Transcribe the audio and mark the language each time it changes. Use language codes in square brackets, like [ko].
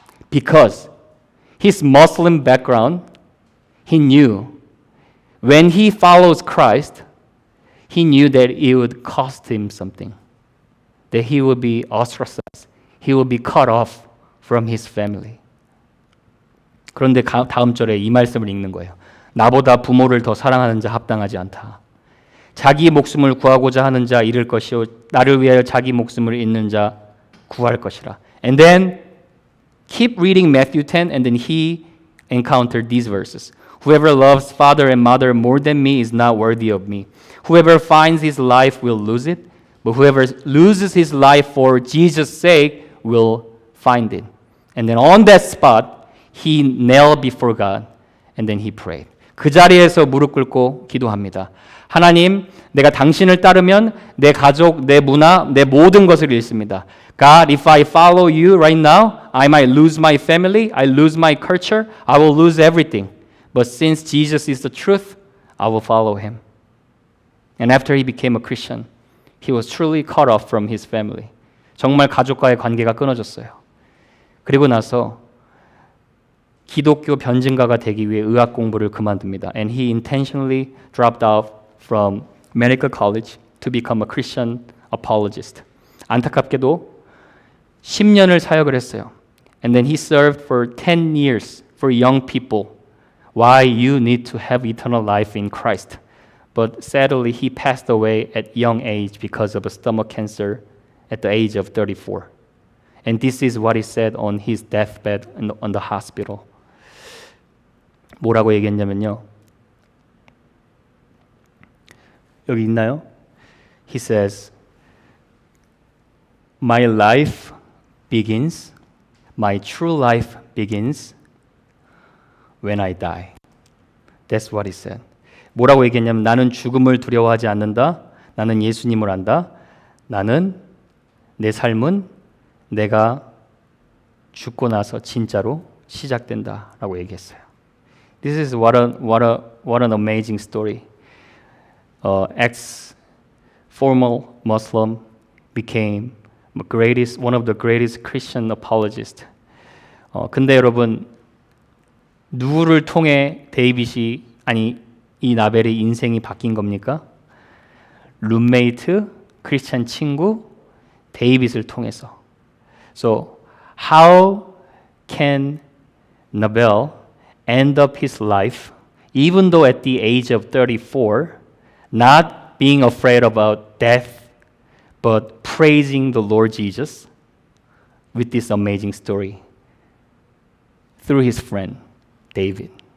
[en] Because his Muslim background, he knew when he follows Christ, he knew that it would cost him something. That he would be ostracized. He would be cut off from his family. [ko] 그런데 다음 절에 이 말씀을 읽는 거예요. 나보다 부모를 더 사랑하는 자 합당하지 않다. 자기 목숨을 구하고자 하는 자 잃을 것이요 나를 위하여 자기 목숨을 잃는 자 구할 것이라. [en] And then keep reading Matthew 10 and then he encountered these verses. Whoever loves father and mother more than me is not worthy of me. Whoever finds his life will lose it, but whoever loses his life for Jesus' sake will find it. And then on that spot, he knelt before God and then he prayed. [ko] 그 자리에서 무릎 꿇고 기도합니다. 하나님, 내가 당신을 따르면 내 가족, 내 문화, 내 모든 것을 잃습니다. [en] God, if I follow you right now, I might lose my family, I lose my culture, I will lose everything. But since Jesus is the truth, I will follow him. And after he became a Christian, he was truly cut off from his family. [ko] 정말 가족과의 관계가 끊어졌어요. 그리고 나서 기독교 변증가가 되기 위해 의학 공부를 그만둡니다. [en] And he intentionally dropped out from medical college to become a Christian apologist. [ko] 안타깝게도 10년을 사역을 했어요. [en] And then he served for 10 years for young people. Why you need to have eternal life in Christ. But sadly, he passed away at young age because of a stomach cancer at the age of 34. And this is what he said on his deathbed on the hospital. [ko] 뭐라고 얘기했냐면요. 여기 있나요? [en] He says, My life begins, my true life begins when I die. That's what he said. [ko] 뭐라고 얘기했냐면 나는 죽음을 두려워하지 않는다. 나는 예수님을 안다. 나는 내 삶은 내가 죽고 나서 진짜로 시작된다라고 얘기했어요. [en] This is what an amazing story. Ex-former Muslim became one of the greatest Christian apologists. [ko] 근데 여러분 누구를 통해 데이빗이 이 나벨의 인생이 바뀐 겁니까? 룸메이트, 크리스찬 친구 데이빗을 통해서. [en] So how can Nabal end up his life, even though at the age of 34, not being afraid about death, but praising the Lord Jesus with this amazing story through his friend, David.